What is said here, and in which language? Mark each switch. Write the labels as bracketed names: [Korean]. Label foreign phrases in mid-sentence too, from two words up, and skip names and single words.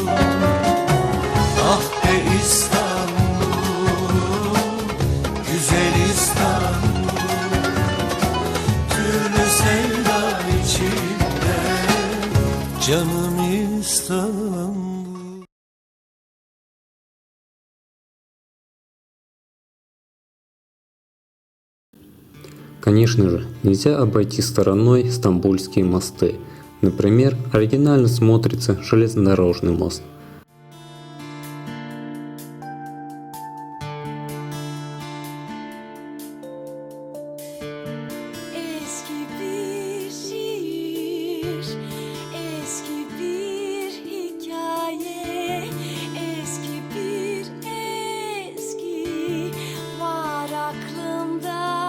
[Turkish] Ah be İstanbul, güzel İstanbul, türlü sevda içinde canım İstanbul. [Russian] Конечно же, нельзя обойти стороной стамбульские мосты. Например, оригинально смотрится железнодорожный мост. [Turkish] Eski bir şiir, eski bir hikaye, eski bir eski var aklımda.